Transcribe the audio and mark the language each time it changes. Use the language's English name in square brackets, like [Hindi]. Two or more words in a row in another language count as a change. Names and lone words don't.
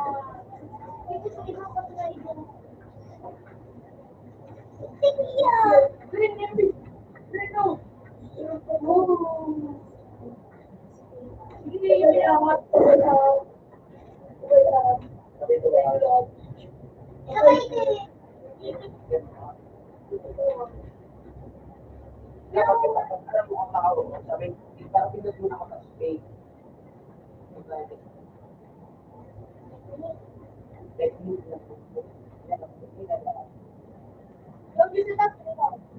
[Indonesian] Itu sudah apa lagi? Iya. Green. Ini amat. Apa itu? [Filipino] alam mo ang tao, sabi, parang pindot mo na ako sa space. Technique na po. Huwag yun na lang.